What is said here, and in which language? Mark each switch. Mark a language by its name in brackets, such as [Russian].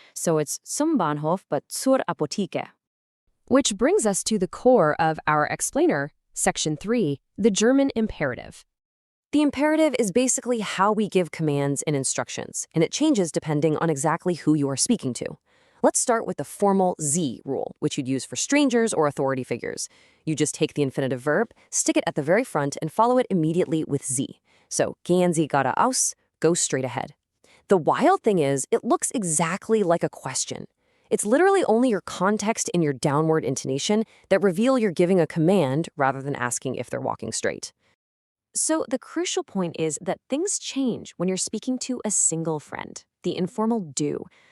[English] So it's [German] zum Bahnhof [English] but [German] zur Apotheke. [English] Which brings us to the core of our explainer, Section 3, the German imperative. The imperative is basically how we give commands and instructions, and it changes depending on exactly who you are speaking to. Let's start with the formal Sie rule, which you'd use for strangers or authority figures. You just take the infinitive verb, stick it at the very front, and follow it immediately with Sie. So, [German] gehen Sie geradeaus, [English] go straight ahead. The wild thing is, it looks exactly like a question. It's literally only your context and your downward intonation that reveal you're giving a command rather than asking if they're walking straight. So the crucial point is that things change when you're speaking to a single friend, the informal du.